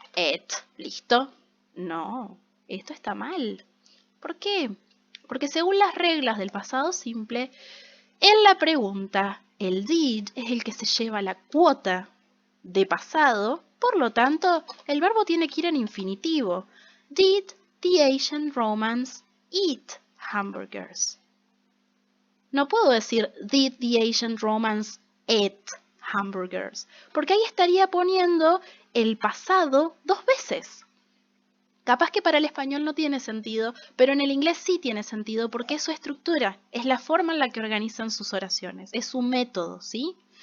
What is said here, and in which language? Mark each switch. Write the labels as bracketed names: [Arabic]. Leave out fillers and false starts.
[Spanish] Ate. ¿Listo? No, esto está mal. ¿Por qué? Porque según las reglas del pasado simple, en la pregunta, el did es el que se lleva la cuota de pasado, por lo tanto, el verbo tiene que ir en infinitivo. [English] Did the ancient Romans eat hamburgers? [Spanish] No puedo decir [English] did the ancient Romans eat hamburgers, [Spanish] porque ahí estaría poniendo el pasado dos veces. Capaz que para el español no tiene sentido, pero en el inglés sí tiene sentido porque es su estructura, es la forma en la que organizan sus oraciones, es su método, ¿sí?